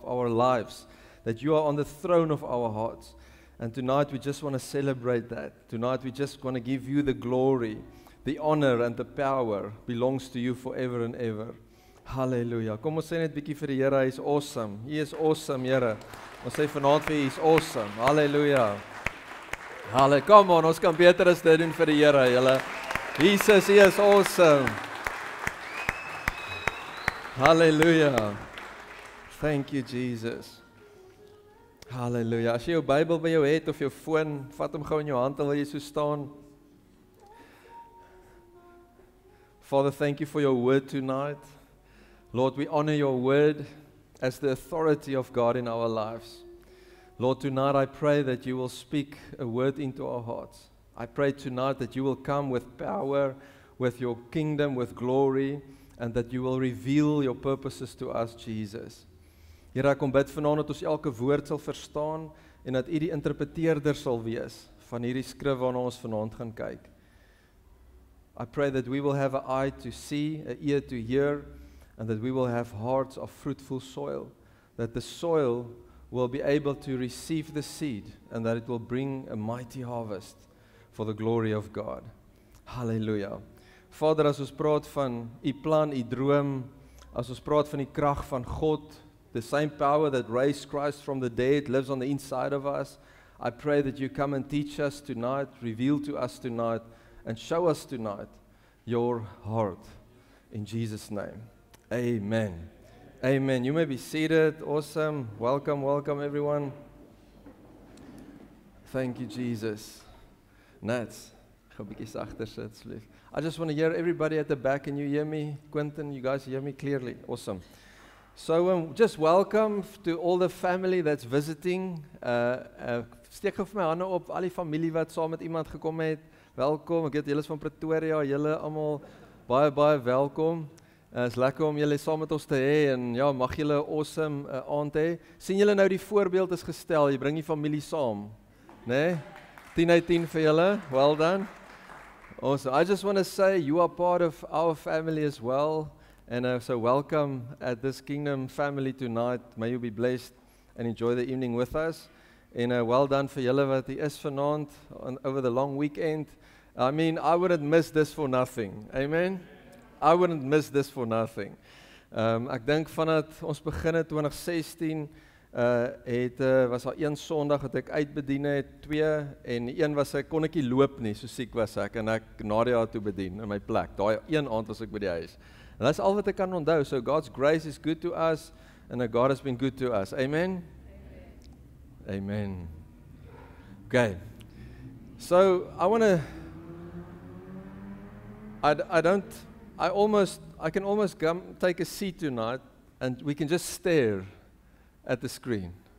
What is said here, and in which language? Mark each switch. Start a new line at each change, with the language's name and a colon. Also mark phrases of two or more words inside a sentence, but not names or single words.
English: our lives, that you are on the throne of our hearts. And tonight we just want to celebrate that. Tonight we just want to give you the glory, the honor and the power belongs to you forever and ever. Hallelujah.
Afrikaans: Kom ons sê net 'n bietjie vir die Here, hy is awesome.
English: He is awesome, Here.
Afrikaans: Ons sê vanaand vir hy is awesome. Hallelujah.
English: Come on,
Afrikaans: ons kan beter as dit doen vir die Here, julle.
English: Jesus, he is awesome. Hallelujah. Thank you, Jesus. Hallelujah.
Afrikaans: As jy jou Bybel by jou het of jou foon, vat hom gou in jou hand terwyl jy so staan.
English: Father, thank you for your word tonight. Lord, we honor your word as the authority of God in our lives. Lord, tonight I pray that you will speak a word into our hearts. I pray tonight that you will come with power, with your kingdom, with glory, and that you will reveal your purposes to us, Jesus.
Afrikaans: Here, ek kom bid vanaand dat ons elke woord sal verstaan en dat u die interpreteerder sal wees van hierdie skrif waarna ons vanaand gaan kyk.
English: I pray that we will have an eye to see, an ear to hear, and that we will have hearts of fruitful soil, that the soil will be able to receive the seed and that it will bring a mighty harvest for the glory of God.
Afrikaans: Hallelujah. Vader, as ons praat van u plan, u droom, as ons praat van die krag van God,
English: the same power that raised Christ from the dead lives on the inside of us, I pray that you come and teach us tonight, reveal to us tonight, and show us tonight your heart. In Jesus' name. Amen. Amen. You may be seated. Awesome. Welcome, welcome everyone. Thank you, Jesus.
Afrikaans: Nats, ga 'n bietjie sagter sit asseblief.
English: I just want to hear everybody at the back. Can you hear me? Quentin, you guys hear me clearly? Awesome. So just welcome to all the family that's visiting.
Afrikaans: Steek gou vir my hande op, al die familie wat saam met iemand gekom het. Welkom. Ek weet julle is van Pretoria, julle almal baie welkom. Is lekker om julle saam met ons te hê en ja, mag julle 'n awesome aand hê. Sien julle nou die voorbeeld is gestel, jy bring die familie saam, né? 10 uit 10 vir julle.
English: Well done. Awesome. I just want to say you are part of our family as well. And so welcome at this Kingdom family tonight. May you be blessed and enjoy the evening with us. And well done
Afrikaans: vir julle wat hier is vanaand
English: over the long weekend. I mean, I wouldn't miss this for nothing. Amen. I wouldn't miss this for nothing.
Afrikaans: Ek dink vandat ons begin het 2016 was daar een Sondag dat ek uitbedien het, 2 en een was ek kon ek nie loop nie, so siek was ek en ek Nadia toe bedien in my plek. Daai een aand was ek by die huis. En
English: that's all
Afrikaans: wat ek kan onthou.
English: So God's grace is good to us and God has been good to us. Amen. Amen. Okay. So I want to I can almost take a seat tonight and we can just stare at the screen.